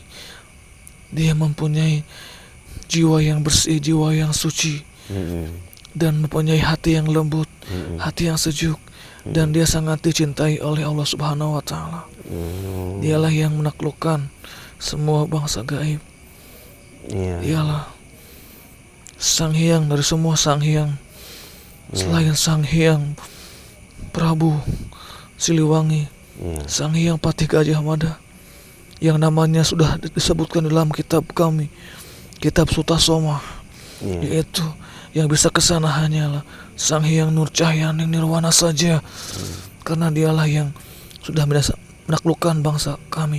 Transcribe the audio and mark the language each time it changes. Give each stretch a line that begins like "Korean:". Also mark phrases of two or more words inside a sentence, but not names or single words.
Indonesian: Dia mempunyai jiwa yang bersih, jiwa yang suci, dan mempunyai hati yang lembut, hati yang sejuk, dan dia sangat dicintai oleh Allah
Arabic: سبحانه وتعالى.
Indonesian: Dialah yang menaklukkan semua bangsa gaib. Iya. Dialah Sang Hyang dari semua Sang Hyang. Selain Sang Hyang Prabu Siliwangi, Sang Hyang Patih Gajah Mada, yang namanya sudah disebutkan dalam kitab kami, kitab Sutasoma, yaitu yang bisa kesana hanyalah Sang Hyang Nur Cahyani Nirwana saja, karena dialah yang sudah menaklukkan bangsa kami.